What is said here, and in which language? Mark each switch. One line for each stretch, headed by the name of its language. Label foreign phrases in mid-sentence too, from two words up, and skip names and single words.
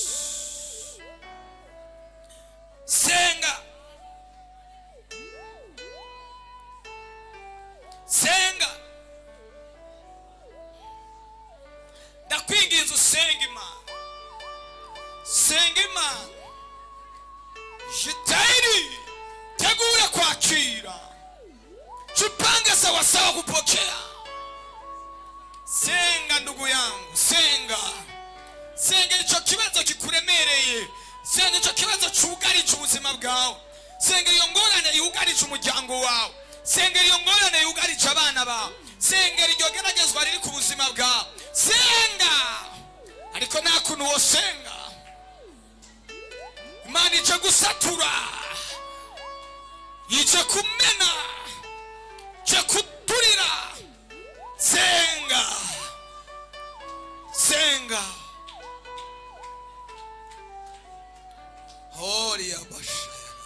Kinyarwanda: senga ndakwinginze usenga Imana
Swahili: jitahidi tegura kwakira jipange sawasawa kupokea senga ndugu yangu senga
Kinyarwanda: icyo kibazo kikuremereye senga icyo kibazo cyugarije ubuzima bwawe senga iyo ngorane yugarije umuryango wawe senga iyo ngorane yugarije abana bawe senga iryo geragezwa riri ku buzima bwawe senga ariko nta kuntu wosenga Imana ije gusatura ije kumena ije kuturira senga Holy Abasha